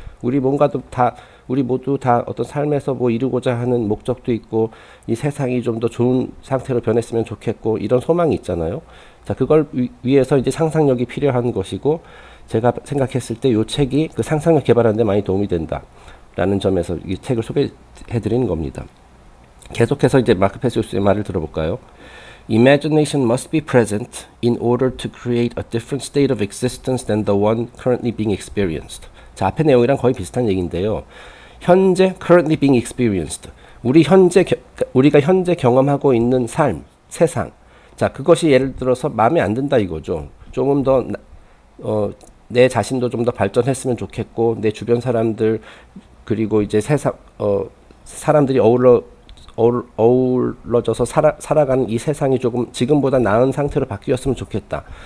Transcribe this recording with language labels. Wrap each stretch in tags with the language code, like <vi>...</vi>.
<ko>우리 모두 다 어떤 삶에서 이루고자 하는 목적도 있고, 이 세상이 좀 더 좋은 상태로 변했으면 좋겠고, 이런 소망이 있잖아요. 자, 그걸 위해서 이제 상상력이 필요한 것이고, 제가 생각했을 때 이 책이 그 상상력 개발하는 데 많이 도움이 된다 라는 점에서 이 책을 소개해드리는 겁니다. 계속해서 이제 마크 페시오스의 말을 들어볼까요?</ko> <en>Imagination must be present in order to create a different state of existence than the one currently being experienced.</en> <ko>자, 앞의 내용이랑 거의 비슷한 얘기인데요. 현재</ko> <en>currently being experienced.</en> <ko>우리가 현재 경험하고 있는 삶, 세상. 자, 그것이 예를 들어서 마음에 안 든다 이거죠. 조금 더 내 자신도 좀 더 발전했으면 좋겠고, 내 주변 사람들, 그리고 이제 사람들이 어우러져서 살아가는 이 세상이 조금 지금보다 나은 상태로 바뀌었으면 좋겠다.</ko>